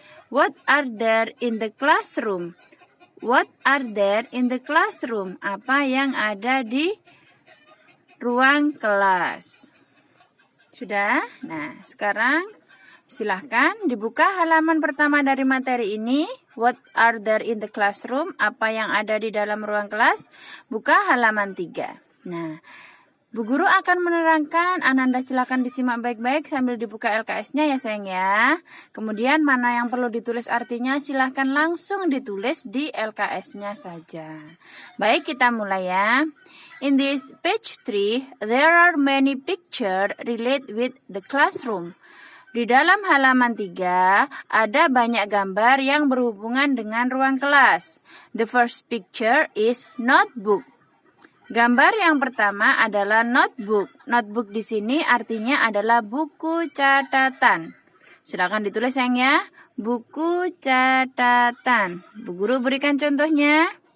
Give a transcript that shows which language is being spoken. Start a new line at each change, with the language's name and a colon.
English: What are there in the classroom? What are there in the classroom?
Indonesian: Apa yang ada di ruang kelas? Sudah? Nah, sekarang silahkan dibuka halaman pertama dari materi ini.
English: What are there in the classroom?
Indonesian: Apa yang ada di dalam ruang kelas? Buka halaman 3. Nah, Bu Guru akan menerangkan, Ananda silakan disimak baik-baik sambil dibuka LKS-nya ya sayang ya. Kemudian mana yang perlu ditulis artinya silahkan langsung ditulis di LKS-nya saja. Baik, kita mulai ya.
English: In this page 3, there are many pictures related with the classroom.
Indonesian: Di dalam halaman 3, ada banyak gambar yang berhubungan dengan ruang kelas.
English: The first picture is notebook.
Indonesian: Gambar yang pertama adalah notebook. Notebook di sini artinya adalah buku catatan. Silakan ditulis sayang ya. Buku catatan. Bu Guru berikan contohnya.